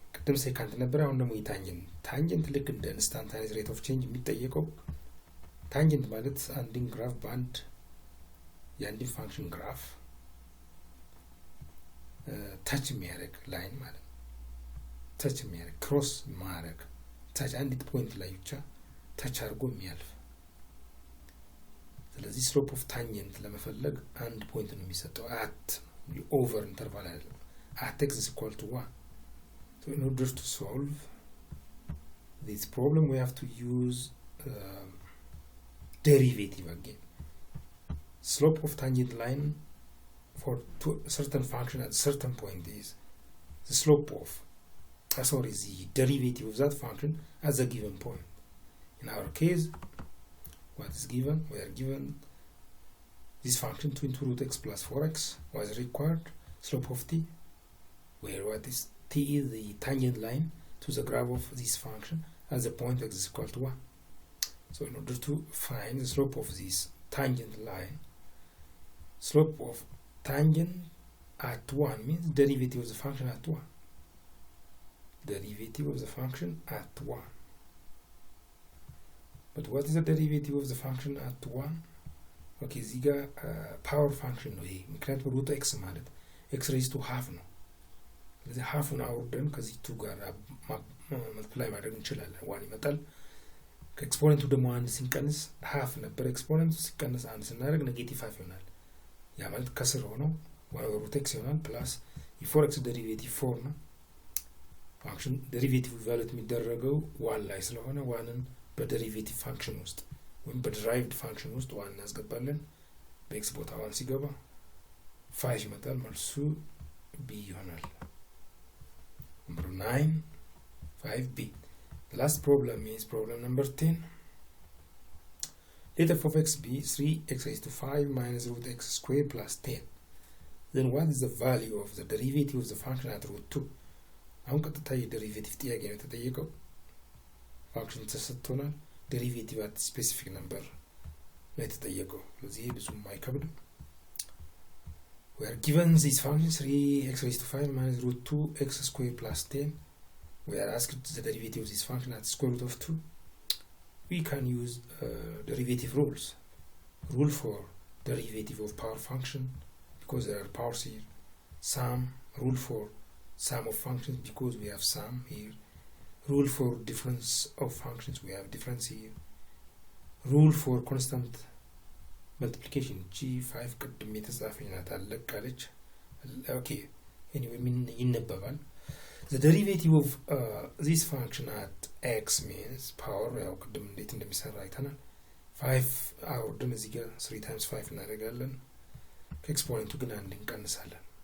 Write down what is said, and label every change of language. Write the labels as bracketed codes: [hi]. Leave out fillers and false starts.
[am] ቅድም ሴካንት ነበር አሁን ደግሞ ታንጀንት ልክ እንደ ኢንስታንታኒየስ ሬት ኦፍ ቼንጅ የሚጠየቀው ታንጀንት ማለት አንድን ግራፍ በአንድ የአንድን ፋንክሽን ግራፍ ታች የሚያደርግ ላይን ማለት ነው ታች የሚያደርግ ክሮስ ማድረግ ታች አንዲት ፖይንት ላይ ብቻ ታች አድርጎ የሚያልፍ ስለዚህ ስሎፕ ኦፍ ታንጀንት ለመፈለግ አንድ ፖይንት ነው የሚሰጠው [en] at over interval at x is equal to 1. So in order to solve this problem we have to use derivative again. Slope of tangent line for a certain function at a certain point is the slope of the derivative of that function at a given point. In our case what is given? We are given this function 2 root x plus 4x was required slope of t where what is t is the tangent line to the graph of this function at the point x is equal to 1. So in order to find the slope of this tangent line, slope of tangent at 1 means derivative of the function at 1. Derivative of the function at 1. But what is the derivative of the function at 1? [am] Okay, እዚህ ጋር ፓወር ፋንክሽን ነው ይሄ ምክንያቱም ሩት ኤክስ ማለት ኤክስ ሬይዝ ቱ ሃፍ ነው ስለዚህ ሃፉን አውርደን ከዚህ ቱ ጋር መልቲፕላይ ማድረግ እንችላለን ዋን ይመጣል ከኤክስፖነንቱ ደግሞ አንድ ሲንቀንስ ሃፍ ነበር ኤክስፖነንቱ ሲቀንስ አንድ ስናደርግ ኔጌቲቭ 5 ይሆናል ያ ማለት ከስር ሆኖ ሩት ኤክስ ይሆናል ፕላስ የፎር ኤክስ ዴሪቬቲቭ 4 ነው ፋንክሽን ዴሪቬቲቭ ቫሉት የሚደረገው ዋን ላይ ስለሆነ ዋንን በዴሪቬቲቭ ፋንክሽን ውስጥ ወይም በዲራይቭድ ፋንክሽን ውስጥ ዋን እናስገባለን በኤክስ ቦታ ዋን ሲገባ 5 ይመጣል መልሱ ቢ ይሆናል number 9 5b [en] The last problem is problem number 10. Let f of x be 3x raised to 5 minus root x squared plus 10. Then what is the value of the derivative of the function at root 2? [am] አሁን ቀጥታ የዴሪቬቲቭ ጥያቄ ነው የተጠየቀው። ፋንክሽን ተሰጥቶናል። ዴሪቬቲቭ at specific number ነው የተጠየቀው። ስለዚህ ብዙም አይከብድም። [en] We are given this function 3x raised to 5 minus root 2x squared plus 10. We are asked the derivative of this function at square root of 2. We can use derivative rules. Rule for derivative of power function, because there are powers here. Sum. Rule for sum of functions, because we have sum here. Rule for difference of functions, we have difference here. Rule for constant multiplication, g5 [am] ቅድም የተጻፈኝ ናት አለቃለች። [en] Okay, anyway [am] ይነበባል። [en] The derivative of this function at x means power [am] ያው ቅድም እንዴት እንደሚሰራ አይተናል። 5 አውርደን እዚህ ጋር 3 times 5 እናደርጋለን። ከኤክስፖነንቱ ግን አንድ እንቀንሳለን።